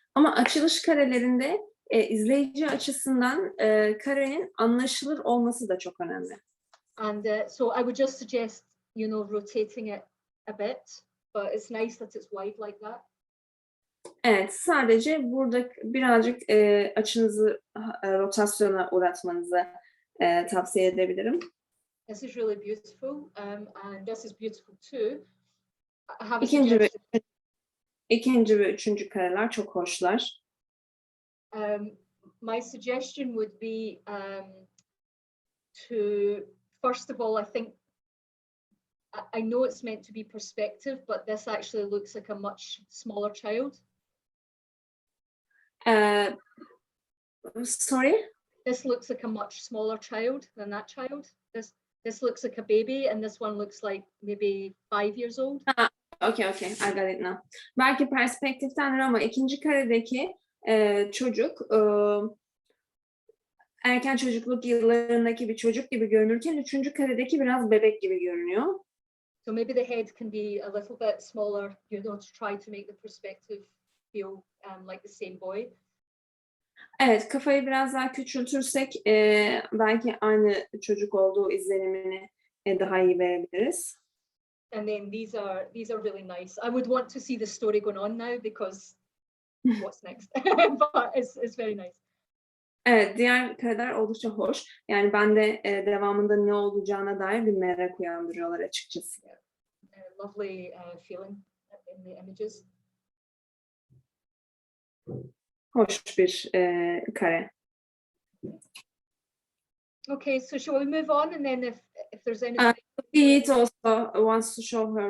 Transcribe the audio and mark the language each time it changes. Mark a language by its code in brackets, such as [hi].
[tr] Ama açılış karelerinde izleyici açısından karenin anlaşılır olması da çok önemli. [en] And so I would just suggest, you know, rotating it a bit, but it's nice that it's wide like that. [tr] Evet, sadece burada birazcık açınızı rotasyona uğratmanızı tavsiye edebilirim. [en] This is really beautiful, and this is beautiful too. I have a [tr] İkinci [en] suggestion. [tr] ve üçüncü kareler çok hoşlar. [en] My suggestion would be to, first of all, I think, I know it's meant to be perspective, but this actually looks like a much smaller child. Sorry? This looks like a much smaller child than that child. This looks like a baby, and this one looks like maybe 5 years old. Okay, I got it now. [tr] Belki perspektiftendir ama ikinci karedeki çocuk erken çocukluk yıllarındaki bir çocuk gibi görünürken üçüncü karedeki biraz bebek gibi görünüyor. [en] So maybe the head can be a little bit smaller, you know, to try to make the perspective feel like the same boy. [tr] Evet, kafayı biraz daha küçültürsek belki aynı çocuk olduğu izlenimini daha iyi verebiliriz. [en] And then these are really nice. I would want to see the story going on now because what's next? But it's very nice. [tr] Evet, diğer kareler oldukça hoş. Yani ben de devamında ne olacağına dair bir merak uyandırıyorlar açıkçası. [en] Lovely feeling in the images. [tr] Hoş bir kare. [en] Okay, so shall we move on, and then if there's any Yiğit also wants to show her